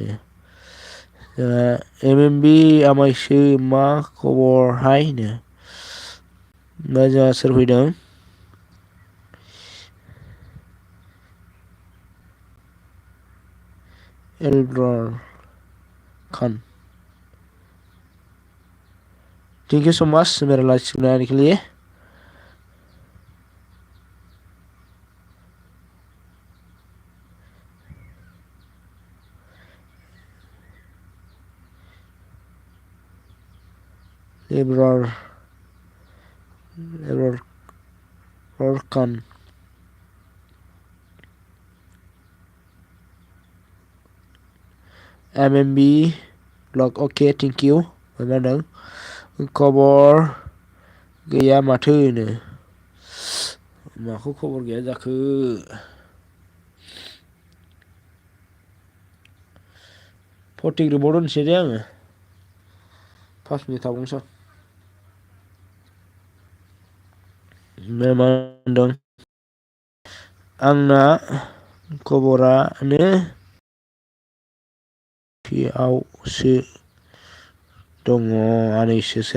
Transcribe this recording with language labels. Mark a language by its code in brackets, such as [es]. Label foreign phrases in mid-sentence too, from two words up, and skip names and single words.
[brx] MMB आमायसो मा खबरहाय नो दा जोंहा सोर फैदों एलब्रार खान [en] thank you so much [hi] मेरा लाइव सुनाने के लिए [brx] एलब्रार खान MMB ब्लग [en] okay thank you [brx] मा होनदों खबर गैया माथो नो माखौ खबर गैया जाखो 40 ग्रुपआव दोनसै दे आङो 5 मिनिट थाबावनोसै मा होनदों आंना खबरानो पिआवसो दङ आनैसो